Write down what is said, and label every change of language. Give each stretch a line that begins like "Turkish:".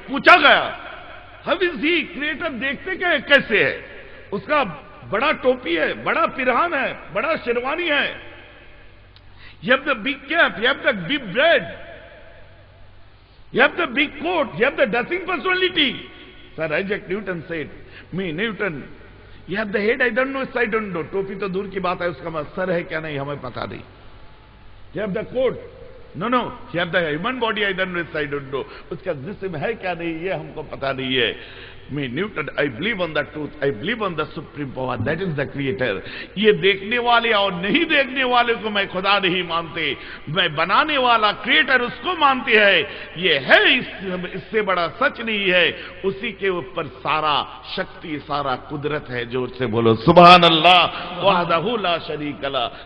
Hindi: पूछा गया
English: how is he,
Hindi: creator देखते क्या कैसे है? उसका बड़ा टोपी है, बड़ा पिरहान है, बड़ा शेरवानी है।
English: You have the big cap, you have the big bread, you have the big coat, you have the dressing personality. Sir Isaac Newton said, me Newton, you have the head, I don't know, I don't know.
Hindi: टोपी तो दूर की बात है, उसका sir है क्या नहीं हमें पता नहीं।
English: You have the coat, no, you have the human body, I don't know, I don't know.
Hindi: उसका जिस्म है क्या नहीं ये हमको पता नहीं है।
English: Me Newton, I believe on the truth, I believe on the supreme power, that is the creator.
Hindi: ये देखने वाले और नहीं देखने वाले को मैं खुदा नहीं मानते, मैं बनाने वाला क्रिएटर उसको मानते हैं। ये है, इससे बड़ा सच नहीं है। उसी के ऊपर सारा शक्ति, सारा कुदरत है। जोर से बोलो
Arabic: सुभान अल्लाह वहदहू ला शरीक ला।